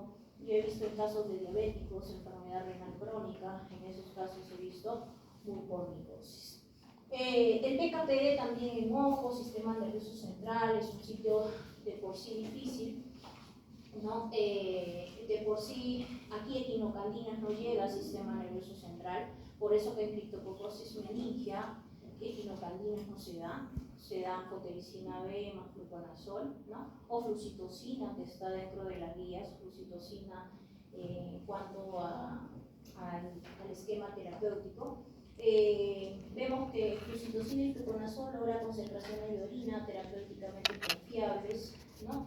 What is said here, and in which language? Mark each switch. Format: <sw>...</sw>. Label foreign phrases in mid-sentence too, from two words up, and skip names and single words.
<es>Yo he visto en casos de diabéticos, enfermedad renal crónica, en esos casos he visto mucormicosis. El PKPD también en ojo, sistema nervioso central, es un sitio de por sí difícil, ¿no? De por sí, aquí equinocandinas no llega al sistema nervioso central, por eso que en criptococosis meningia, equinocandinas no se da anfotericina B más fluconazol, ¿no? O flucitocina, que está dentro de las guías, flucitocina en cuanto al esquema terapéutico. Vemos que flucitocina y fluconazol logran concentraciones de orina terapéuticamente confiables, ¿no?</es>